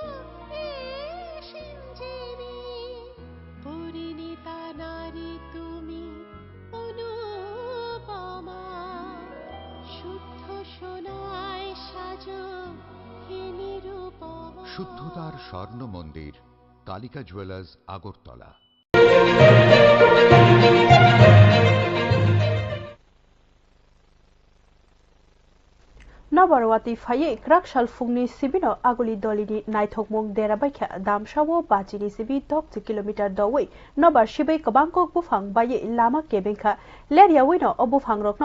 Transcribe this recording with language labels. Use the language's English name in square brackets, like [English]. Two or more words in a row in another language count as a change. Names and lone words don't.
[Bangla] সিঞ্জিনি, পরিণীতা নারী তুমি অনুপমা, শুদ্ধ সোনায় সাজো হে নিরুপমা। শুদ্ধতার স্বর্ণ মন্দির, কালিকা জুয়েলার্স, আগরতলা। [Kok Borok] नबारवाती फाये क्राकशाल फुंगनी सिबिनो आगुली दलिनी नाइथोकमुंग देराबाइखा दामसावो बाजिनी सिबि 10 किलोमीटर दवै नबार सिबै कबांको बुफांग बाये लामा केबेंखा लेरियावैनो अबुफांग रकनो